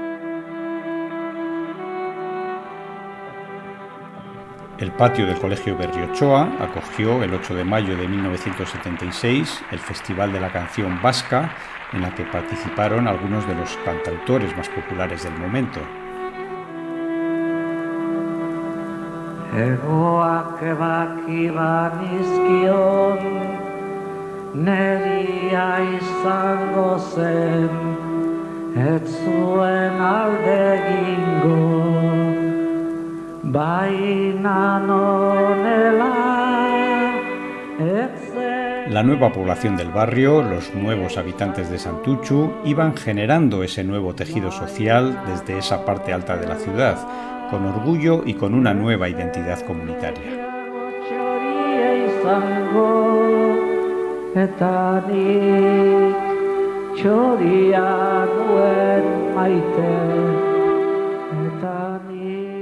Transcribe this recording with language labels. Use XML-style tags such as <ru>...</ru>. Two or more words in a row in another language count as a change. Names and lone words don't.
<es>El patio del Colegio Berriochoa acogió el 8 de mayo de 1976 el Festival de la Canción Vasca, en la que participaron algunos de los cantautores más populares del momento.</es> <eu>Neria izango zen, ez zuen alde egingo, baina nonela,</eu> <es>La nueva población del barrio, los nuevos habitantes de Santuchu, iban generando ese nuevo tejido social desde esa parte alta de la ciudad, con orgullo y con una nueva identidad comunitaria.</es> <eu>Eta nik txoria nuen maite, eta nik.</eu>